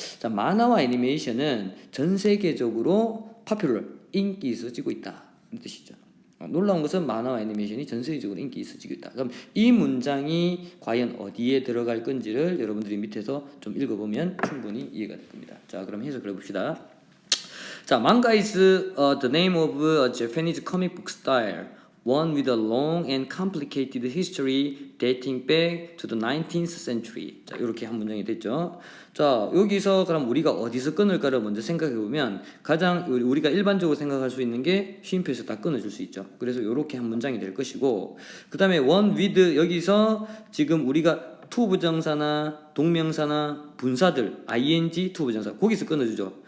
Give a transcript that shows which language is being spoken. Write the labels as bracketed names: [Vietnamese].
[Korean] 자, 만화와 애니메이션은 전 세계적으로 popular 인기 있어지고 있다 이 뜻이죠. 놀라운 것은 만화와 애니메이션이 전 세계적으로 인기 있어지고 있다. 그럼 이 문장이 과연 어디에 들어갈 건지를 여러분들이 밑에서 좀 읽어보면 충분히 이해가 될 겁니다. 자, 그럼 해석을 해봅시다. [English] 자, manga is the name of a Japanese comic book style. One with a long and complicated history dating back to the 19th century. [Korean] 자, 이렇게 한 문장이 됐죠. 자, 여기서 그럼 우리가 어디서 끊을까를 먼저 생각해 보면 가장 우리가 일반적으로 생각할 수 있는 게 쉼표에서 다 끊어줄 수 있죠. 그래서 이렇게 한 문장이 될 것이고, 그 다음에 one with 여기서 지금 우리가 to 부정사나 동명사나 분사들 ing to 부정사 거기서 끊어주죠.